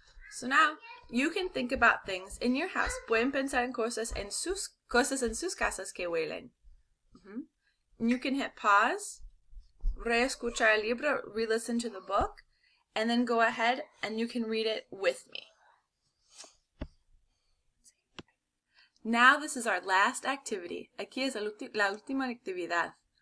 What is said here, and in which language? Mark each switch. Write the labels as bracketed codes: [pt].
[en] So now you can think about things in your house. [es] Pueden pensar en cosas en sus casas que huelen. [en] You can hit pause, [es] reescuchar el libro, [en] re-listen to the book, and then go ahead and you can read it with me. Now this is our last activity. [es] Aquí es la última actividad.